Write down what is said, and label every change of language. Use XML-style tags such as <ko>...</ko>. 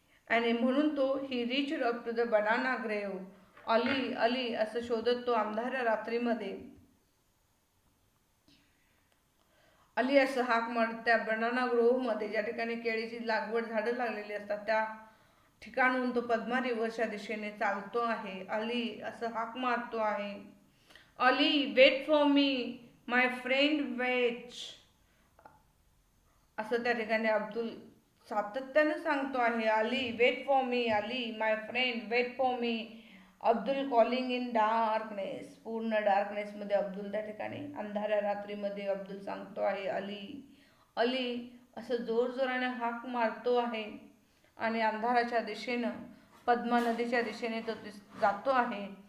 <mr>आणि म्हणून तो ही</mr> <en>Reach up to the banana grove.</en> <mr>अली अली असं शोधत तो अंधाऱ्या रात्रीमध्ये अली असं हाक मारत त्या बनाना ग्रोव्हमध्ये ज्या ठिकाणी केळीची लागवड झाडं लागलेली असतात त्या ठिकाणून तो पद्मा रिव्हरच्या दिशेने चालतो आहे.</mr> <en>Ali</en> <mr>असं हाक मारतो आहे.</mr> <en>Ali wait for me my friend wait.</en> <mr>असं त्या ठिकाणी अब्दुल सातत्यानं सांगतो आहे.</mr> <en>Ali wait for me, Ali my friend wait for me. Abdul calling in darkness.</en> <mr>पूर्ण डार्कनेसमध्ये अब्दुल त्या ठिकाणी अंधाऱ्या रात्रीमध्ये अब्दुल सांगतो आहे अली अली असं जोरजोराने हाक मारतो आहे. आणि अंधाराच्या दिशेनं पद्मा नदीच्या दिशेने तो जातो आहे.</mr>